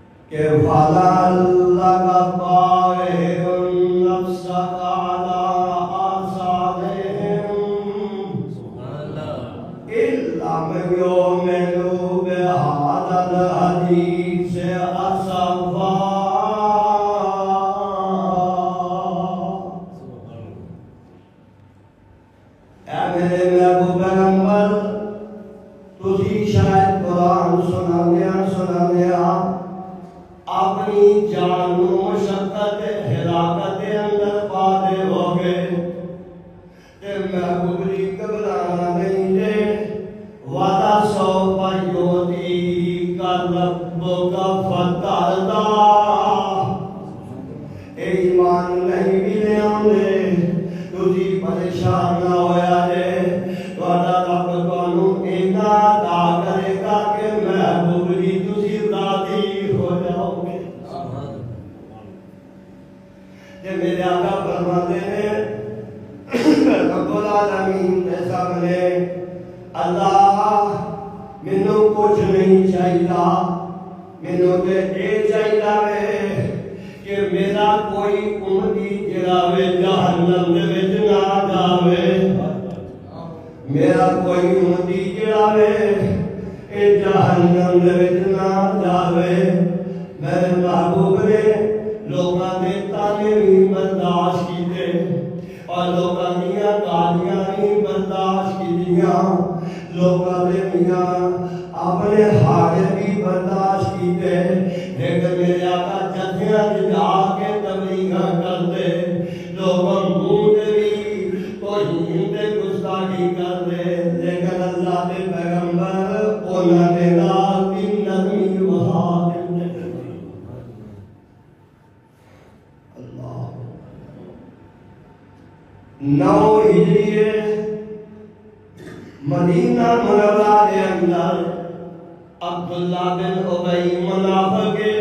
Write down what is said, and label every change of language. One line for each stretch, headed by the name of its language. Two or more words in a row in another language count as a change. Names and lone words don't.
Arabic: کہ فَلَعَلَّكَ طَارِئٌ نَفْسَكَ عَلَىٰ آثَارِهِمْ إِن لَّمْ يُؤْمِنُوا بِهَٰذَا الْحَدِيثِ أَسَفًا۔
Punjabi: اے میرے محبوب پیغمبر، تسی شاید قرآن سنا لیا اپنی جان مشقت ہلاکت اندر پا دے ہوگے تے محبوب دی گھبرانا نہیں دے وعدہ
Arabic: سوف یعطیک ربک فترضی۔
Punjabi: اے ایمان نہیں ملے آندے تسی پریشان نہ ہویا جے، تہاڈا رب تانوں اینا عطا کرے گا کہ محبوب دی تسی راضی ہو جاؤ گے۔
Urdu: کہ میرے آقا فرماتے ہیں رب العالمین کے سامنے
Punjabi: اللہ مینوں کچھ نہیں چاہیدا، مینوں تے اے چاہیدا ہے کہ میرا کوئی امتی جڑا وے جہنم دے وچ نہ جاوے، میرا کوئی امتی جڑا وے اے جہنم دے وچ نہ جاوے۔ میرے محبوب نے لوگاں دے تانے بھی برداشت کیتے اور لوگاں دیاں گالیاں بھی برداشت کیتیاں، لوگاں دے میاں اپنے ہاڑے بھی برداشت کیتے، لیکن میرے آقا جتھیاں جا کے تبلیغاں کرتے، لوگوں منہ تے بھی توہین تے گستاخی کرتے، لیکن اللہ دے پیغمبر انہاں دے نال دی نرمی وہا دیندے۔ اللہ 9 ہجری مدینہ منورہ دے اندر عبداللہ بن ابی منافق